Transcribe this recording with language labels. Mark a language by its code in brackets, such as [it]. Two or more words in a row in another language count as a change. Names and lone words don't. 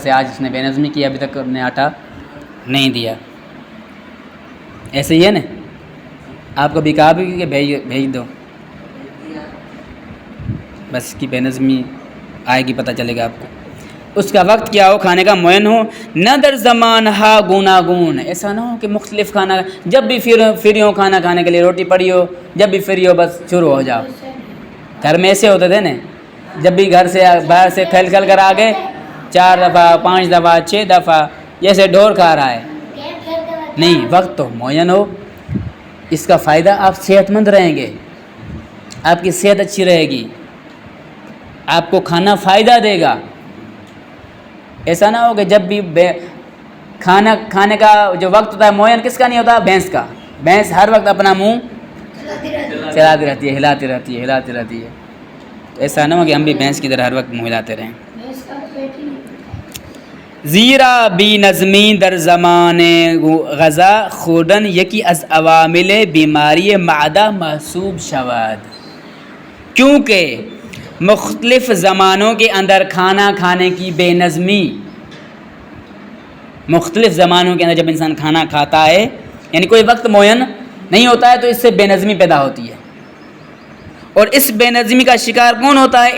[ur] جیسے آج اس نے بے نظمی کی, ابھی تک نے آٹا نہیں دیا. ایسے ہی ہے نا, آپ کو بھی کہا بھی کہ بھیج دو, بس اس کی بے نظمی آئے گی, پتہ چلے گا آپ کو. اس کا وقت کیا ہو, کھانے کا معین ہو. [fa] نہ در زمان ہا گوناگون, [ur] ایسا نہ ہو کہ مختلف کھانا, جب بھی فری ہو کھانا کھانے کے لیے, روٹی پڑی ہو, جب بھی فری ہو بس شروع ہو جاؤ. گھر میں ایسے ہوتے تھے نا, جب بھی گھر سے باہر سے کھل کر آ گئے, 4 دفعہ 5 دفعہ 6 دفعہ, جیسے ڈھور کھا رہا ہے. نہیں, وقت تو معین ہو. اس کا فائدہ, آپ صحت مند رہیں گے, آپ کی صحت اچھی رہے گی, آپ کو کھانا فائدہ دے گا. ایسا نہ ہو کہ جب بھی کھانا کھانے کا جو وقت ہوتا ہے معین کس کا نہیں ہوتا؟ بھینس کا. بھینس ہر وقت اپنا منہ چلاتی رہتی ہے, ہلاتی رہتی ہے. تو ایسا نہ ہو کہ ہم بھی بھینس کی طرح ہر وقت منہ ہلاتے رہیں. [fa] زیرا بی نظمی در زمان غذا خوردن یکی از عوامل بیماری معدہ محسوب شود. [ur] کیونکہ مختلف زمانوں کے اندر کھانا کھانے کی بے نظمی, مختلف زمانوں کے اندر جب انسان کھانا کھاتا ہے, یعنی کوئی وقت معین نہیں ہوتا ہے, تو اس سے بے نظمی پیدا ہوتی ہے. اور اس بے نظمی کا شکار کون ہوتا ہے؟